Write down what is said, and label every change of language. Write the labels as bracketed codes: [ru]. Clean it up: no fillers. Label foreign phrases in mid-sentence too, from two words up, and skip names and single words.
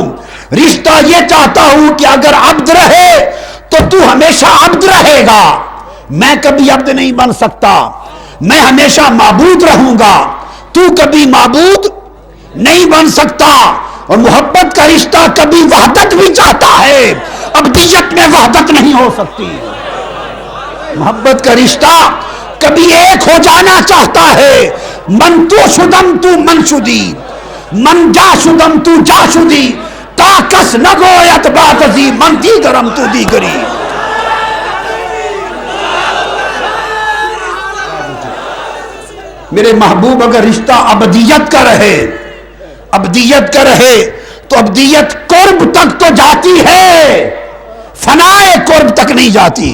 [ur] رشتہ یہ چاہتا ہوں کہ اگر عبد رہے تو ہمیشہ عبد رہے گا، میں کبھی عبد نہیں بن سکتا، میں ہمیشہ معبود رہوں گا، تو کبھی معبود نہیں بن سکتا۔ اور محبت کا رشتہ کبھی وحدت بھی چاہتا ہے، عبدیت میں وحدت نہیں ہو سکتی۔ محبت کا رشتہ کبھی ایک ہو جانا چاہتا ہے، [fa] من تو شدم تو من شدی، من جا شدم تو جا شدی، تا کس نگویت بات ازی من دیگرم تو دیگری۔ [ur] میرے محبوب اگر رشتہ ابدیت کا رہے، ابدیت کا رہے تو ابدیت قرب تک تو جاتی ہے، فنائے قرب تک نہیں جاتی۔